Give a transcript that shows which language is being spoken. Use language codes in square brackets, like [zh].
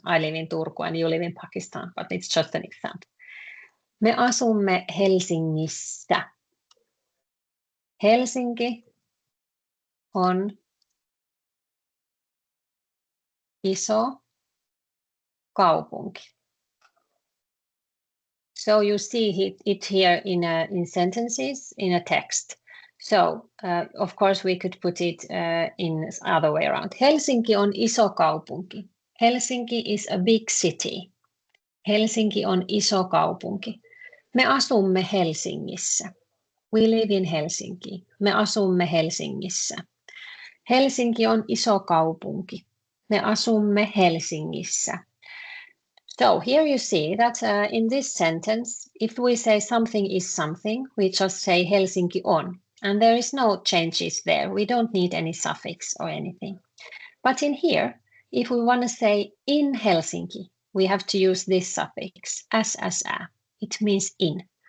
[en] I live in Turku and you live in Pakistan, but it's just an example. [fi] Me asumme Helsingissä. Helsinki on iso kaupunki. [en] So you see it here in sentences, in a text. So, of course, we could put it in other way around. [fi] Helsinki on iso kaupunki. [en] Helsinki is a big city. [fi] Helsinki on iso kaupunki. Me asumme Helsingissä. [en] We live in Helsinki. [fi] Me asumme Helsingissä. Helsinki on iso kaupunki. Me asumme Helsingissä. [en] So here you see that in this sentence, if we say something is something, we just say Helsinki on. And there is no changes there. We don't need any suffix or anything. But in here, if we want to say in Helsinki, we have to use this suffix, as a. It means in.